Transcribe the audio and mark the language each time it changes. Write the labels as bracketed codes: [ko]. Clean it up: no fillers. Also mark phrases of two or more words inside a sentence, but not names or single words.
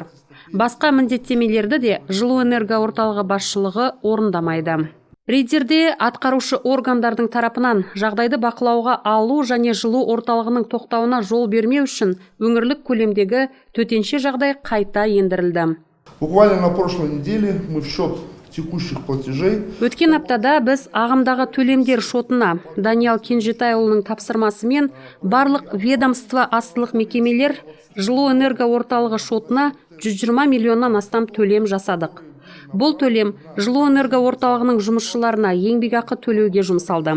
[kk] Басқа міндеттемелерді де жылу энерго орталығы басшылығы орындамайды. Риддерде атқарушы органдардың тарапынан жағдайды бақылауға алу және жылу орталығының тоқтауына жол бермеу үшін өңірлік көлемдегі төтенше жағдай қайта ендірілді. [ru] Буквально на прошлой неделе мы в счет текущих платежей. [kk] Өткен аптада біз ағымдағы төлемдер шотына Даниал Кенжетайұлының тапсырмасымен барлық ведомство астылық мекемелер жылу энерго орталығы шотына 120 миллионнан астам төлем жасадық. Бұл төлем жылу энерго орталығының жұмысшыларына еңбекақы төлеуге жұмсалды.